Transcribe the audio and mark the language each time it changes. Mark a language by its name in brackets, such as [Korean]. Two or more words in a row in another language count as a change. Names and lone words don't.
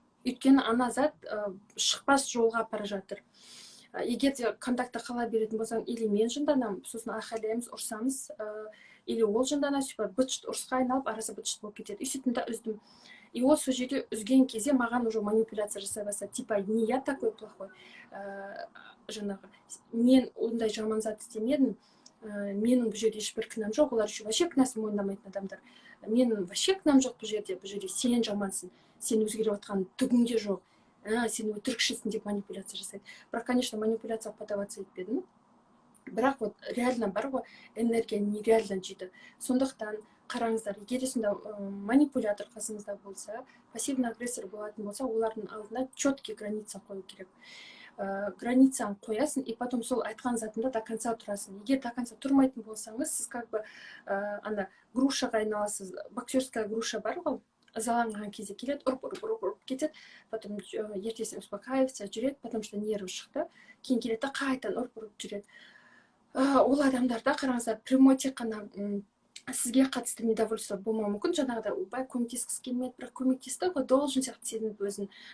[Kazakh] Өйткені ана зат шықпас жолға бара жатыр. Егер де контакты қала беретін болсаң, или мен жынданам, сосын айқайлаймыз, ұрсамыз, или ол жындана сөйтіп быт-шыт ұрысқа айналып, арасы быт-шыт болып кетеді. И сөйтіп үздім. И ол сол жерде үзген кезде маған уже манипуляция жасай бастады. [Russian] Типа, не я такой плохой, [Kazakh] жаңағы, мен ондай жаман зат істемедім, менің бұл жерде ешбір кінәм жоқ, олар үшін вообще кінәсін мойындамайтын адамдар. Менің вообще кінәм жоқ бұл жерде сен жамансың, сен өзгеріп отқан түгінде жоқ. Сен өтірікшісің деп манипуляция жасайды. Бірақ, конечно, манипуляция подаваться етпедім. Бірақ [Russian] вот реально [Kazakh] бар ғой, энергия нереально жейді. Сондықтан қараңыздар, егер сонда манипулятор қасыңызда болса, [Russian] пассивный агрессор [Kazakh] болатын болса, олардың алдына [Russian] четкий граница [Kazakh] қою керек. Границаны қоясың, [Russian] и потом [Kazakh] сол айтқан затында до конца тұрасың. Егер [Russian] до конца [Kazakh] тұрмайтын болсаңыз, сіз [Russian] как бы [Kazakh] ана грушаға айналасыз, [Russian] боксерская груша [Kazakh] бар ғой, ызаланған кезде келеді, ұрып кетеді, потом ертесіне успокаивается, жүреді, [Russian] потому что [Kazakh] нерві шықты, кейін келеді да қайтадан ұрып жүреді. Ол адамдарда қараңыздар, прямой тек қана сізге қатысты недовольство болмауы мүмкін, жаңағыда бай көмектескісі келмеді, бірақ көмектесті ғой, должен сияқты сезініп өзін.